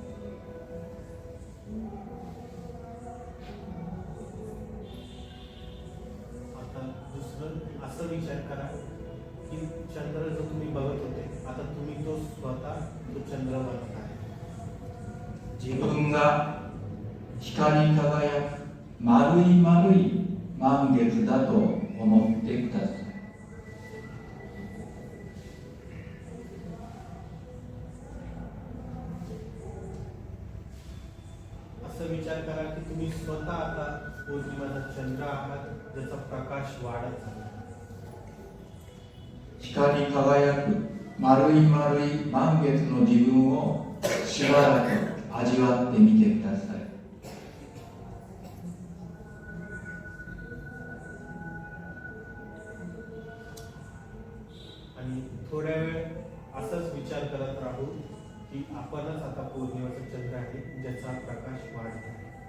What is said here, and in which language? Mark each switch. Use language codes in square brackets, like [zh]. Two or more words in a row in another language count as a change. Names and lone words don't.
[mr] आता दुसरं असं विचार करा की चंद्र जो तुम्ही बघत होते, आता तुम्ही तो स्वतः तो चंद्र बनत आहे. [ja] 自分が光り輝く丸い丸い満月だと思ってください。 [mr] असं विचार करा की तुम्ही स्वतः आता पौर्णिमाचा चंद्र आहात ज्याचा प्रकाश वाढत चालला आहे. [ja] 光り輝く丸い丸い満月の自分をしばらく味わってみてください。 [mr] आणि थोड्या वेळ असंच विचार करत राहू की आपणच आता पौर्णिमाचा चंद्र आहे ज्याचा प्रकाश वाढत आहे.